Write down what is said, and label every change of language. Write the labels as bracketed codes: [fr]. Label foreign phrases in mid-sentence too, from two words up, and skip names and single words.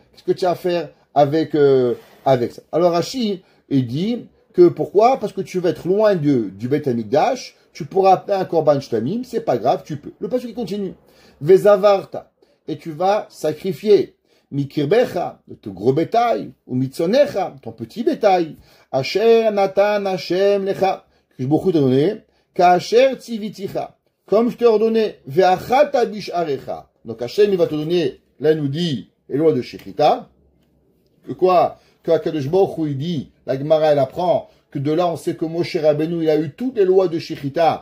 [fr] Qu'est-ce que tu as à faire avec ça? Alors Rashi, il dit que pourquoi? Parce que tu vas être loin du Beit Hamikdash, tu pourras appeler un [he] קרבן שלמים, [fr] c'est pas grave, tu peux. Le passage qui continue. Vezavarta, et tu vas sacrifier. Mikirbecha, ton gros bétail, ou mitzonecha, ton petit bétail. [he] אשר נתן השם לך, [fr] que beaucoup t'a donné. [he] כאשר ציויתיך, [fr] comme je t'ai ordonné. [he] ואכלת בשרך. [fr] Donc Hashem, il va te donner, là il nous dit, les lois de Shechita. Que quoi? Que [he] הקדוש ברוך הוא, [fr] il dit, la Gemara, elle apprend, que de là, on sait que Moshe Rabbeinu, il a eu toutes les lois de Shechita.